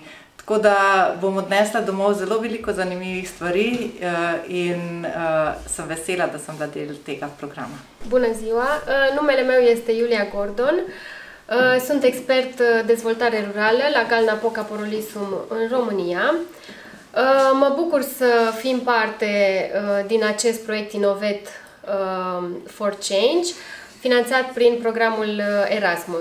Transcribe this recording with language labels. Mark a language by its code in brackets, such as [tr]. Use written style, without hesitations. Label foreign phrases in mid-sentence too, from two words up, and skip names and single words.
[sl] Tako da bom odnesla domov zelo veliko zanimivih stvari in sem vesela, da sem bila del tega programa. [ro] Bună ziua! Numele meu este Iulia Gordon. Sunt expert dezvoltare rurală la Galna Poca Porolisum în România. Mă bucur să fim parte din acest proiect Innovet for Change, finanțat prin programul Erasmus.